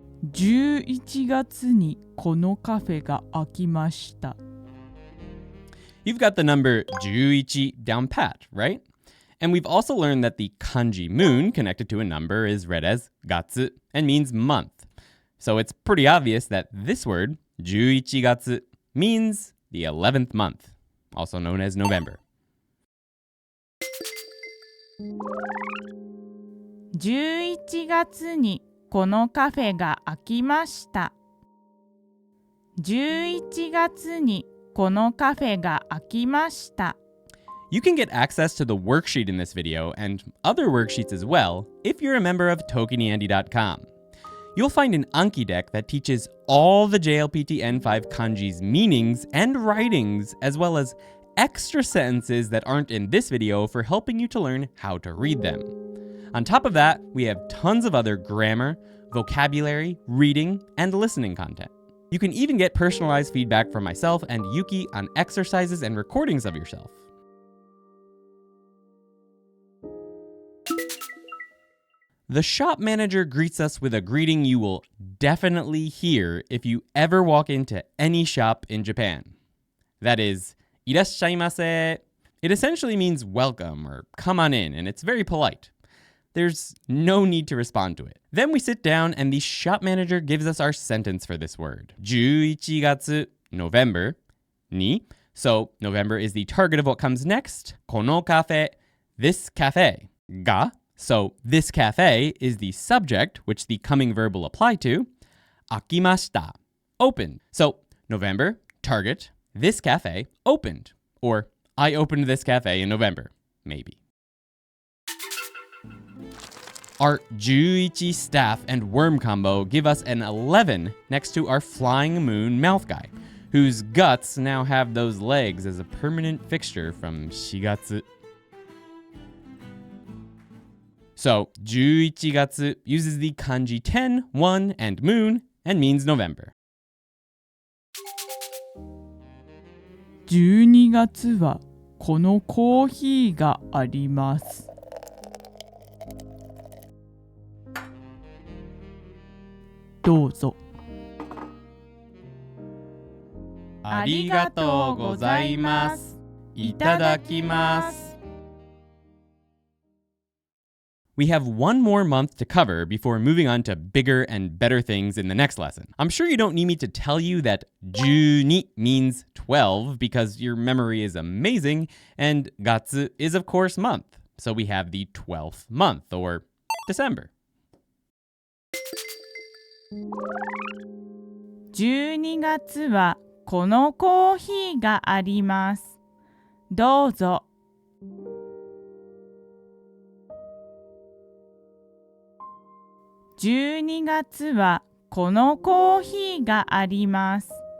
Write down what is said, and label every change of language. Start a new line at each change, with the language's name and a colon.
Japanese: 11月にこのカフェが開きました。
English: You've got the number 11 down pat, right? And we've also learned that the kanji moon connected to a number is read as gatsu and means month. So it's pretty obvious that this word, 11月, means the 11th month, also known as November.
Japanese: 11月にこのカフェが開きました。 11月にこのカフェが開きました。
English: You can get access to the worksheet in this video and other worksheets as well if you're a member of ToKini You'll find an Anki deck that teaches all the JLPT N5 kanji's meanings and writings, as well as extra sentences that aren't in this video for helping you to learn how to read them. On top of that, we have tons of other grammar, vocabulary, reading, and listening content. You can even get personalized feedback from myself and Yuki on exercises and recordings of yourself. The shop manager greets us with a greeting you will definitely hear if you ever walk into any shop in Japan. That is,
Japanese: いらっしゃいませ.
English: It essentially means welcome or come on in, and it's very polite. There's no need to respond to it. Then we sit down and the shop manager gives us our sentence for this word. 11月, November, ni. So November is the target of what comes next.
Japanese: このカフェ,
English: this cafe. Ga. So this cafe is the subject, which the coming verb will apply to.
Japanese: 開きました,
English: opened. So November, target, this cafe, opened. Or I opened this cafe in November, maybe. Our 11 staff and worm combo give us an 11 next to our flying moon mouth guy, whose guts now have those legs as a permanent fixture from 4月. So 11月 uses the kanji 10, 1, and moon and means November.
Japanese: 12月はこのコーヒーがあります。どうぞ。ありがとうございます。いただきます。
English: We have one more month to cover before moving on to bigger and better things in the next lesson. I'm sure you don't need me to tell you that 12 means 12 because your memory is amazing, and gatsu is of course month. So we have the 12th month, or December.
Japanese: 12月はこのコーヒーがあります。どうぞ。 12月はこのコーヒーがあります。